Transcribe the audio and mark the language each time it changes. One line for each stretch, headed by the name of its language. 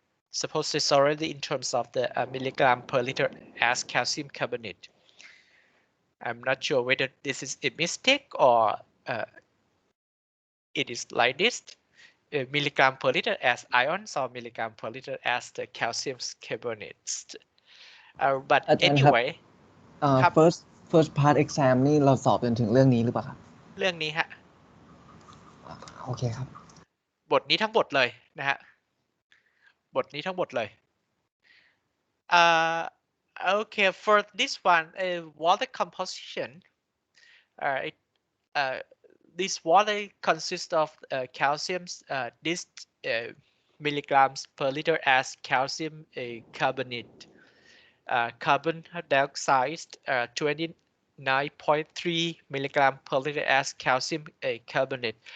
English: Suppose it's already in terms of the milligram per liter as calcium carbonate. I'm not sure whether this is a mistake or it is like this. Milligram per liter as ions or milligram per liter as the calcium carbonates. But
Thai: อาจารย์ครับ anyway ครับ
English: first part exam
Thai: นี่เราสอบจนถึงเรื่องนี้หรือเปล่าครับ เรื่องนี้ฮะ โอเคครับ บทนี้ทั้งบทเลยนะฮะ บทนี้ทั้งบทเลย
English: okay, for this one, water composition, this water consists of calcium, this milligrams per liter as calcium carbonate, carbon dioxide 29.3 milligram per liter as calcium carbonate.